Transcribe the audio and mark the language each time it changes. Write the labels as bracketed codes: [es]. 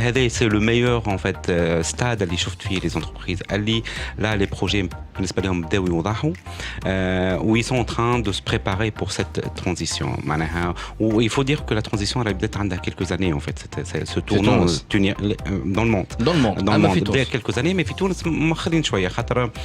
[fr] C'est le meilleur en fait stade [ar] اللي شفت فيه [fr] les entreprises. Là, les projets [ar] بالنسبة لهم بداوا يوضحوا. [fr] Où ils sont en train de se préparer pour cette transition. Où il faut dire que la transition elle a peut-être عندها quelques années en fait. Ce tournant dans le monde. Dans le monde. Il y a quelques années, mais [ar] في تونس مؤخرين شويه خاطر